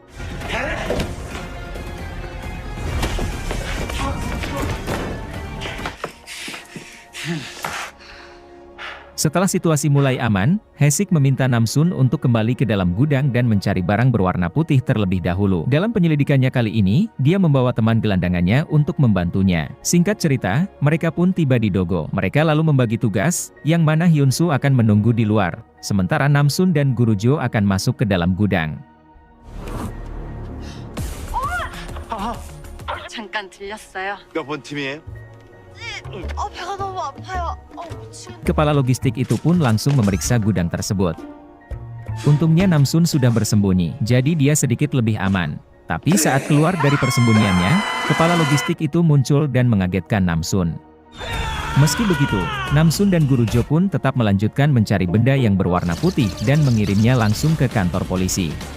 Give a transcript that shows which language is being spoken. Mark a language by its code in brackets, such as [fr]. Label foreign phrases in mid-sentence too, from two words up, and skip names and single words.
[id] Setelah situasi mulai aman, Hesik meminta Namsun untuk kembali ke dalam gudang dan mencari barang berwarna putih terlebih dahulu. Dalam penyelidikannya kali ini, dia membawa teman gelandangannya untuk membantunya. Singkat cerita, mereka pun tiba di Dogo. Mereka lalu membagi tugas, yang mana Hyunsu akan menunggu di luar, sementara Namsun dan Guru Jo akan masuk ke dalam gudang. [ko] 잠깐 들렸어요. 몇 번 팀이에요? 배가 너무 아파요. 미치겠네. [id] Kepala logistik itu pun langsung memeriksa gudang tersebut. Untungnya Namsun sudah bersembunyi, jadi dia sedikit lebih aman. Tapi saat keluar dari persembunyiannya, kepala logistik itu muncul dan mengagetkan Namsun. Meski begitu, Namsun dan Guru Jo pun tetap melanjutkan mencari benda yang berwarna putih dan mengirimnya langsung ke kantor polisi.